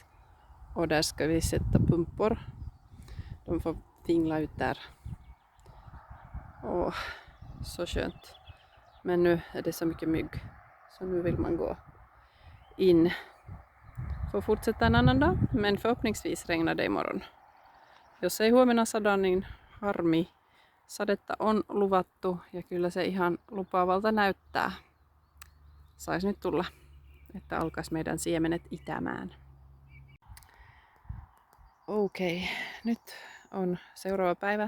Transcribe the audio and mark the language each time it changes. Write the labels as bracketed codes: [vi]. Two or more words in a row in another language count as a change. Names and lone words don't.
[sv] Och där ska vi sätta pumpor. De får tingla ut där. Åh, så skönt. Men nu är det så mycket mygg. Så nu vill man gå in. Får fortsätta en annan dag. Men förhoppningsvis regnar det imorgon. [fi] Jos ei huomenna sada, niin harmi. Sadetta on luvattu ja kyllä se ihan lupaavalta näyttää. Sais nyt tulla, että alkaisi meidän siemenet itämään. Okei, nyt on seuraava päivä.